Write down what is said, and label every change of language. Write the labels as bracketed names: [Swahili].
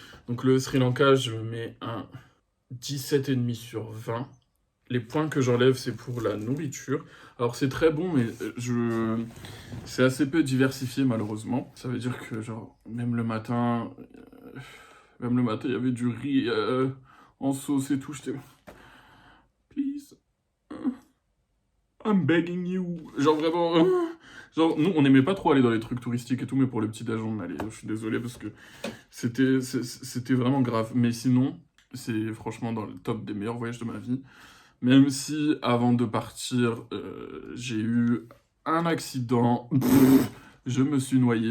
[French] Donc le Sri Lanka, je mets un 17,5 sur 20. Les points que j'enlève, c'est pour la nourriture. Alors c'est très bon, mais c'est assez peu diversifié malheureusement. Ça veut dire que genre même le matin, il y avait du riz en sauce et tout. J'étais [English] please, I'm begging you. [French] Genre vraiment, genre nous on n'aimait pas trop aller dans les trucs touristiques et tout, mais pour le petit déj on allait. Je suis désolé parce que c'était vraiment grave. Mais sinon, c'est franchement dans le top des meilleurs voyages de ma vie. Même si, avant de partir, j'ai eu un accident. Je me suis noyé.